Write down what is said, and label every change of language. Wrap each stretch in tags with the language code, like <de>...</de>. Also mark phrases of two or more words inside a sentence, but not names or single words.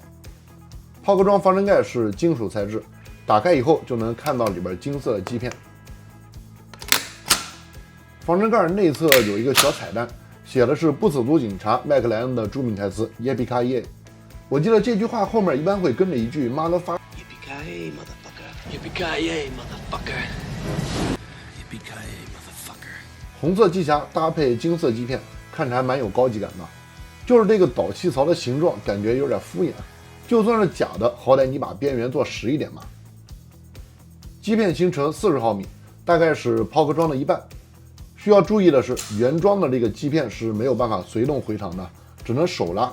<zh>抛壳装防尘盖是金属材质，打开以后就能看到里边金色的基片。防尘盖内侧有一个小彩蛋，写的是不死族警察麦克莱恩的著名台词 Yippee-ki-yay。我记得这句话后面一般会跟着一句 motherfucker。</zh> <en>Yippee-ki-yay motherfucker. Yippee-ki-yay motherfucker. Yippee-ki-yay motherfucker.</en> <zh>红色机匣搭配金色基片，看着还蛮有高级感的。就是这个导气槽的形状，感觉有点敷衍。就算是假的，好歹你把边缘做实一点嘛。基片行程40毫米，大概是抛壳装的一半。需要注意的是，原装的这个基片是没有办法随动回膛的，只能手拉。</zh>